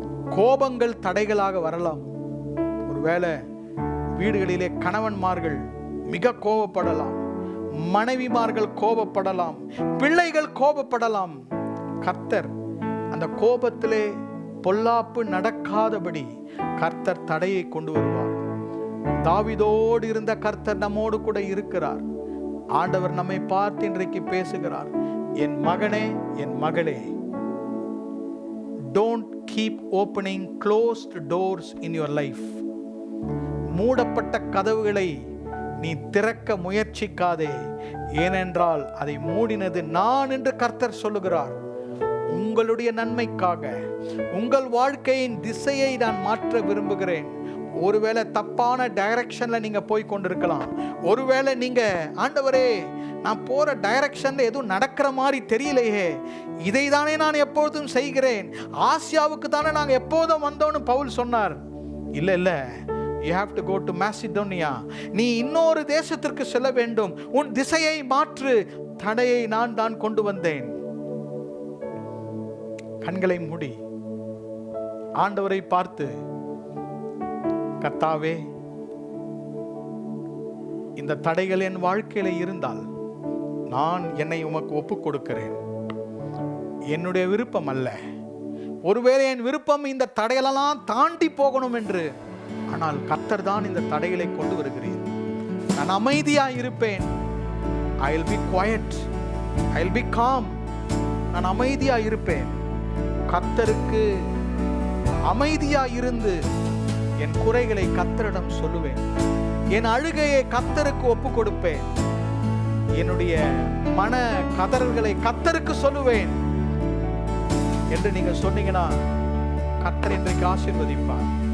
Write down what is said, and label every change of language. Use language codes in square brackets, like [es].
[ta] கோபங்கள் தடைகளாக வரலாம். ஒருவேளை வீடுகளிலே கணவன்மார்கள் மிக கோபப்படலாம், மனைவிமார்கள் கோபப்படலாம், பிள்ளைகள் கோபப்படலாம். கர்த்தர் அந்த கோபத்திலே பொல்லாப்பு நடக்காதபடி கர்த்தர் தடையை கொண்டு வருவார். தாவீதோடு இருந்த கர்த்தர் நம்மோடு கூட இருக்கிறார். ஆண்டவர் நம்மை பார்த்து இன்றைக்கு பேசுகிறார். என் மகனே, என் மகளே, [en] don't keep opening closed doors in your life. [ta] மூடப்பட்ட கதவுகளை நீ திறக்க முயற்சிக்காதே, ஏனென்றால் அதை மூடினது நான் என்று கர்த்தர் சொல்லுகிறார். உங்களுடைய நன்மைக்காக உங்கள் வாழ்க்கையின் திசையை நான் மாற்ற விரும்புகிறேன். ஒருவேளை தப்பான டைரக்ஷன்ல நீங்க போய் கொண்டிருக்கலாம். ஒருவேளை நீங்க, ஆண்டவரே நான் போற டைரக்ஷன்ல எதுவும் நடக்கிற மாதிரி தெரியலையே, இதை தானே நான் எப்பொழுதும் செய்கிறேன், ஆசியாவுக்கு தானே நாங்கள் எப்போதும் வந்தோன்னு பவுல் சொன்னார். இல்லை இல்லை, [en] you have to go to Macedonia. [ta] நீ இன்னொரு தேசத்திற்கு செல்ல வேண்டும், உன் திசையை மாற்று, தடையை நான் தான் கொண்டு வந்தேன். கண்களை மூடி ஆண்டவரை பார்த்து, கர்த்தாவே இந்த தடைகள் என் வாழ்க்கையில இருந்தால் நான் என்னை உமக்கு ஒப்புக் கொடுக்கிறேன். என்னுடைய விருப்பம் அல்ல, ஒருவேளை என் விருப்பம் இந்த தடைகளெல்லாம் தாண்டி போகணும் என்று, ஆனால் கர்த்தர் தான் இந்த தடைகளை கொண்டு வருகிறீர். நான் அமைதியா இருப்பேன். [en] I will be quiet, I will be calm. [ta] நான் அமைதியா இருப்பேன். கர்த்தருக்கு அமைதியா இருந்து என் குறைகளை கர்த்தரிடம் சொல்லுவேன். என் அழுகையை கர்த்தருக்கு ஒப்பு கொடுப்பேன். என்னுடைய மன கதறல்களை கர்த்தருக்கு சொல்லுவேன் என்று நீங்க சொன்னீங்கன்னா கர்த்தர் இன்றைக்கு ஆசீர்வதிப்பார்.